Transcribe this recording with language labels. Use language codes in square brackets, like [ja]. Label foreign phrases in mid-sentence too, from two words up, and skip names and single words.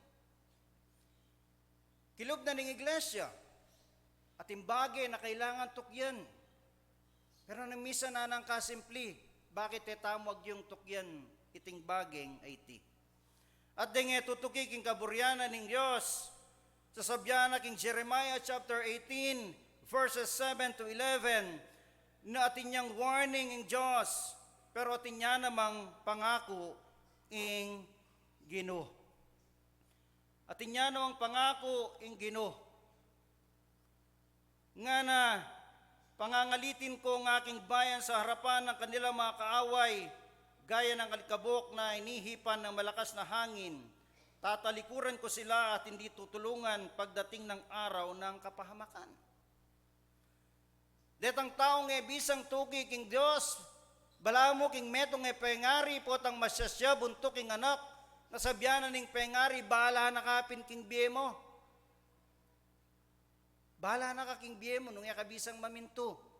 [pam] Kilog na ning iglesia, at ing bage na kailangan tukyan. Pero namisa na nang kasimple, bakit tamag yung tukyan iting bageng IT? At dinge tutuki king kaburyana ning Diyos, sasabyana king Jeremiah chapter 18, verses 7 to 11, na atin niyang warning in Diyos, pero atin niya namang pangako in Ginoo. Atin niya namang pangako in Ginoo. [tl] Nga na, pangangalitin ko ang aking bayan sa harapan ng kanilang mga kaaway, gaya ng alikabok na inihipan ng malakas na hangin. Tatalikuran ko sila at hindi tutulungan pagdating ng araw ng kapahamakan. [pam] Detang taong bisang tuki king Diyos, balamo king metong pengari potang masyasya buntok king anak, nasabyanan ning pengari, bahala na kapin king biye mo. Bahala na ka king biye mo nung yakabisang maminto.